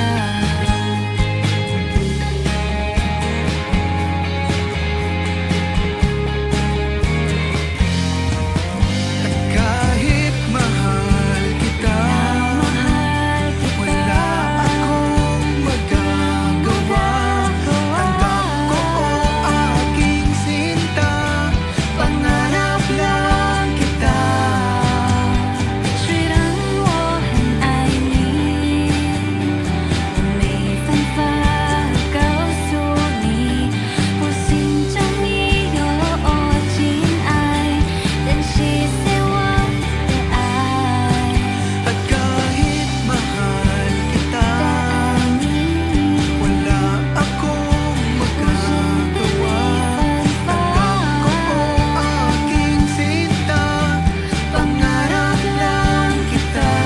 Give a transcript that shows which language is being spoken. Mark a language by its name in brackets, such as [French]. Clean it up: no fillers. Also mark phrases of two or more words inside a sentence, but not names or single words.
[Filipino] Kahit mahal kita, Mahal kita. wala akong magagawa. Tanggap ko o aking sinta, pangarap lang kita. [Chinese] 虽然我很爱你，我没办法告诉你，我心中已有真爱，珍惜在我的爱。 [Filipino] At kahit mahal kita, wala akong magagawa. Tanggap ko o aking sinta, pangarap lang kita.